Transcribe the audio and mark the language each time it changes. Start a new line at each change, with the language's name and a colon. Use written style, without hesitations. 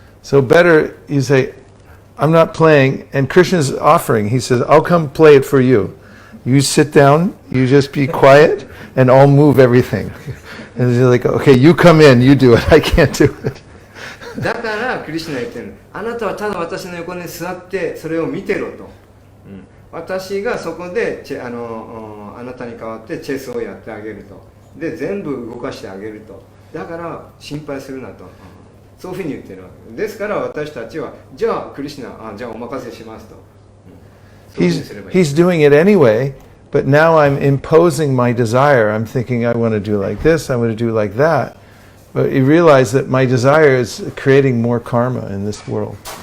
English: So better you say, I'm not playing, and Krishna's offering. He says, I'll come play it for you. You sit down, you just be quiet, and I'll move everything. And he's like, okay, you come in, you do it. I can't do it.
Japanese: だからクリシュナ言ってるの、あなたはただ私の横に座ってそれを見てろと。私がそこであなたに代わってチェスをやってあげると。で、全部動かしてあげると。だから心配するなと。そういうふうに言ってるわけですから私たちは、じゃあクリシュナ、じゃあお任せしますと。
English: He's doing it anyway, but now I'm imposing my desire. I'm thinking I want to do like this, I want to do like that. But he realized that my desire is creating more karma in this world.